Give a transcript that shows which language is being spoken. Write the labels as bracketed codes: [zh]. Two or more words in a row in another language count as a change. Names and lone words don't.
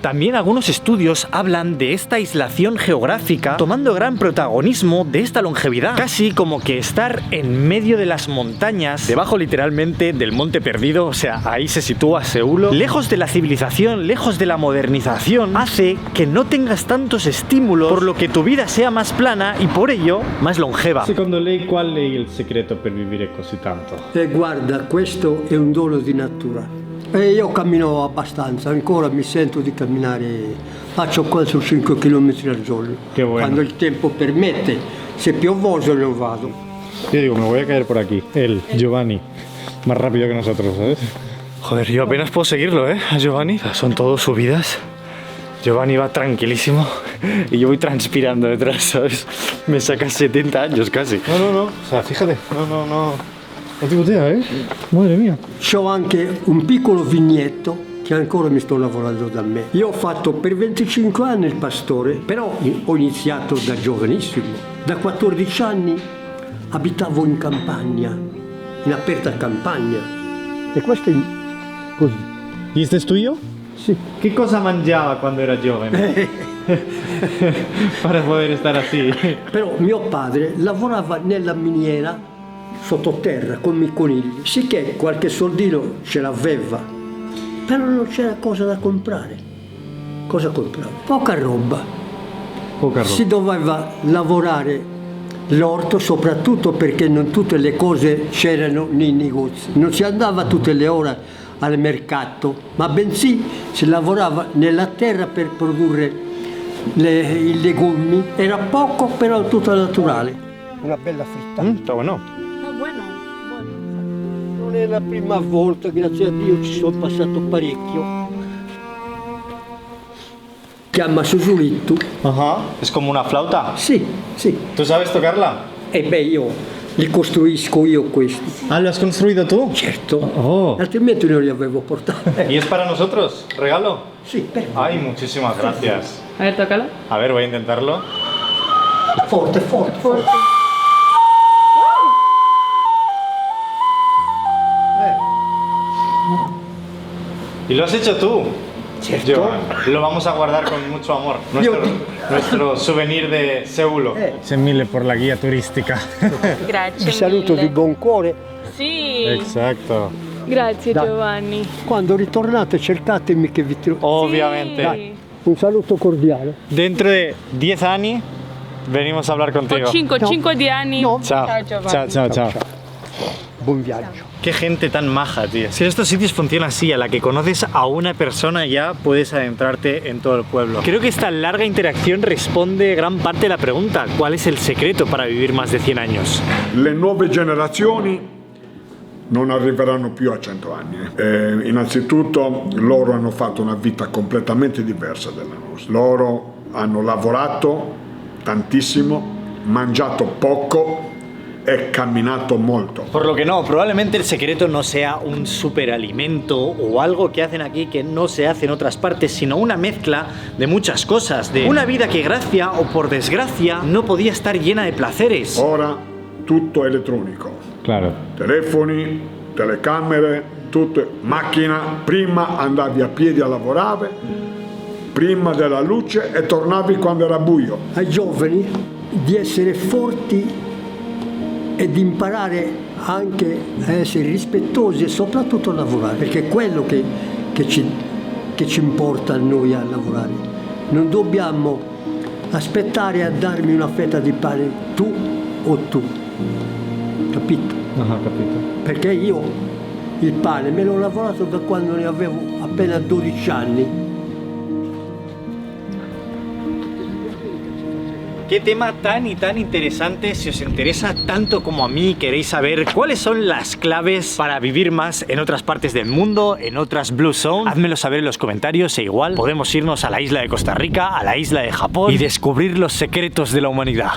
[es] También algunos estudios hablan de esta aislación geográfica tomando gran protagonismo de esta longevidad, casi como que estar en medio de las montañas, debajo literalmente del monte perdido, o sea, ahí se sitúa Seul, lejos de la civilización, lejos de la modernización, hace que no tengas tantos estímulos, por lo que tu vida sea más plana y por ello más longeva. [it] Secondo lei qual è il segreto per vivere così tanto? Guarda, questo è un dono di natura. E io cammino abbastanza, ancora mi sento di camminare, faccio quasi 5 km al giorno. [es] Che bueno. [it] Quando il tempo permette, se piovoso non vado. [es] Yo digo, me voy a caer por aquí. Él, Giovanni, más rápido que nosotros, ¿sabes? Joder, yo apenas puedo seguirlo, a Giovanni. Son todos subidas. Giovanni va tranquilísimo y yo voy transpirando detrás, ¿sabes? Me saca 70 años casi. No. O sea, fíjate, no ti botea, Madre mia. [it] C'ho anche un piccolo vignetto che ancora mi sto lavorando da me. Io ho fatto per 25 anni il pastore, però ho iniziato da giovanissimo. Da 14 anni abitavo in campagna, in aperta campagna. E questo è così. [es] ¿Y este es tuyo? [it] Sì. [es] ¿Qué cosa mangiaba cuando era giovane? Para poder estar así. [it] Però mio padre lavorava nella miniera sottoterra con i conigli, sicché qualche soldino ce l'aveva, però non c'era cosa da comprare. Cosa comprava? Poca roba. Si doveva lavorare l'orto, soprattutto perché non tutte le cose c'erano nei negozi. Non si andava tutte le ore al mercato, ma bensì si lavorava nella terra per produrre i legumi. Era poco, però tutto naturale. Una bella frittata. [es] Está bueno. [it] Non è la prima volta, grazie a Dio ci sono passato parecchio. Chiama Susulittu. [es] Ajá. ¿Es como una flauta? [it] Sì. [es] ¿Tú sabes tocarla? [it] E beh, io li costruisco io questi. [es] Ah, ¿lo has construido tú? [it] Certo. Oh. Altrimenti non li avevo portati. [es] ¿Y es para nosotros? ¿Regalo? [it] Sì, per [es] Ay, muchísimas gracias. A ver, tócalo. A ver, voy a intentarlo. [it] forte. [es] ¿Y lo has hecho tú? [it] Certo. Giovanni, [es] lo vamos a guardar con mucho amor. Nuestro souvenir de Seul. [it] Grazie mille [es] por la guía turística. [it] Grazie Vi saluto di buon cuore. Sì. [es] Exacto. [it] Grazie Dai. Giovanni. Quando ritornate cercatemi che vi trovo. [es] Obviamente. [it] Sì. Un saluto cordiale. [es] Dentro de 10 años venimos a hablar contigo. [it] 5 anni. [es] No. Chao. [it] Ciao, Giovanni. [es] Chao. [it] Buon viaggio. [es] Qué gente tan maja, tío. Si estos sitios funcionan así, a la que conoces a una persona ya puedes adentrarte en todo el pueblo. Creo que esta larga interacción responde gran parte de la pregunta: ¿cuál es el secreto para vivir más de 100 años? [it] Le nuove generazioni non arriveranno più a 100 anni. Innanzitutto loro hanno fatto una vita completamente diversa dalla nostra. Loro hanno lavorato tantissimo, mangiato poco e camminato molto. [es] Por lo que no, probablemente el secreto no sea un superalimento o algo que hacen aquí que no se hace en otras partes, sino una mezcla de muchas cosas, de una vida que gracia o por desgracia no podía estar llena de placeres. [it] Ora tutto elettronico. [es] Claro. [it] Telefoni, telecamere, tutto, macchina. Prima andavi a piedi a lavorare, prima della luce e tornavi quando era buio. Ai giovani di essere forti e di imparare anche a essere rispettosi e soprattutto a lavorare, perché è quello che ci importa a noi a lavorare. non dobbiamo aspettare a darmi una fetta di pane, tu o tu, capito? Non ho capito. Perché io il pane me l'ho lavorato da quando ne avevo appena 12 anni. [es] Qué tema tan y tan interesante. Si os interesa tanto como a mí, queréis saber cuáles son las claves para vivir más en otras partes del mundo, en otras [en] Blue Zones, [es] házmelo saber en los comentarios e igual podemos irnos a la isla de Costa Rica, a la isla de Japón y descubrir los secretos de la humanidad.